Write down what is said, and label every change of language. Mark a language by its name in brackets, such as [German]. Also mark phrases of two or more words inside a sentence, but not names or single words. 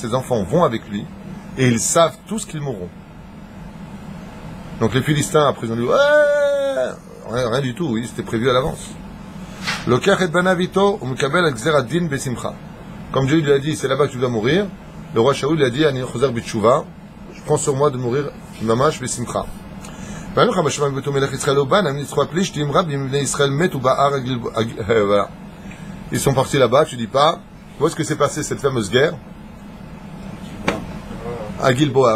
[French] Ses enfants vont avec lui. Et ils savent tous qu'ils mourront. Donc les Philistins, après, ils ont dit: ouais, rien du tout, oui, c'était prévu à l'avance. Comme Dieu lui a dit: c'est là-bas que tu dois mourir. Le roi Shaul lui a dit: [Hebrew] אני חוזר בתשובה, [French] je prends sur moi de mourir [Hebrew] ממש בשמחה. [French] Voilà. Ils sont partis là-bas, tu dis pas, où est-ce que s'est passée cette fameuse guerre? À Gilboa.